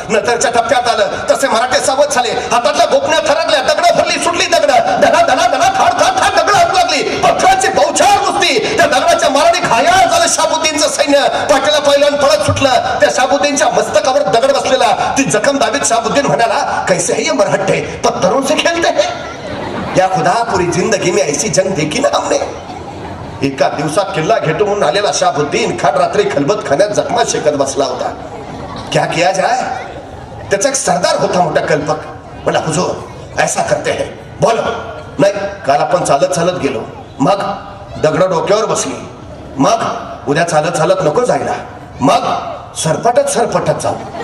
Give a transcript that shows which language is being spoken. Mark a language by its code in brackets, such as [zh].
[mr] नंतरच्या टप्प्यात आलं तसे मराठे सावध झाले. हातातल्या गोपण्या थरकल्या. दगड भरली, सुटली दगड. धना थाड दगड हात लागली. पथराची बौछार नुसती. त्या दगडाच्या माराने घायाळ झालं शाबुद्दीनचं सैन्य. पाठीला पहिल्यान पळत सुटलं. त्या शाबुद्दीनच्या मस्तकावर दगड बसलेला. ती जखम दाबीत शाबुद्दीन म्हणाला [hi] कैसे है ये मराठे, पत्थरों से खेलते हैं. या खुदा पूरी जिंदगी में ऐसी जंग देखी ना हमने. [mr] एका दिवसात किल्ला घेतो म्हणून आलेला शाबुद्दीन खान रात्री खलबत खाण्यात जखमा शेकत बसला होता. [hi] क्या किया जाए. [mr] त्याचा एक सरदार होता मोठा कल्पक. म्हणला [hi] हुजूर ऐसा करते हैं. बोलो. [mr] नाही काल आपण चालत गेलो, मग दगड डोक्यावर बसली, मग उद्या चालत नको जायला, मग सरपटत जाऊ.